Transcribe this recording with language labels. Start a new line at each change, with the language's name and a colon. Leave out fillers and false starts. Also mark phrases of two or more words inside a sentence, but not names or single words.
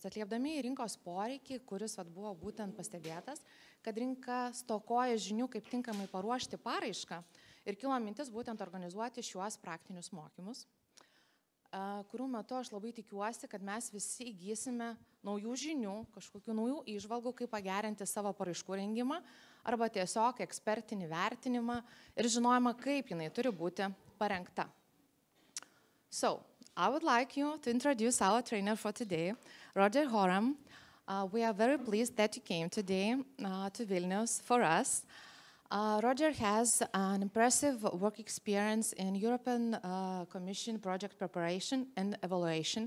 Lithuanian: Atliepdami į rinkos poreikį, kuris buvo būtent pastebėtas, kad rinka stokoja žinių, kaip tinkamai paruošti paraišką ir kilo mintis būtent organizuoti šiuos praktinius mokymus, kurių metu aš labai tikiuosi, kad mes visi įgysime naujų žinių, kažkokių naujų įžvalgų, kaip pagerinti savo paraiškų rengimą arba tiesiog ekspertinį vertinimą ir žinojimą, kaip jinai turi būti parengta.
English: So, I would like you to introduce our trainer for today, Roger Horam. We are very pleased that you came today to Vilnius for us. Roger has an impressive work experience in European Commission project preparation and evaluation.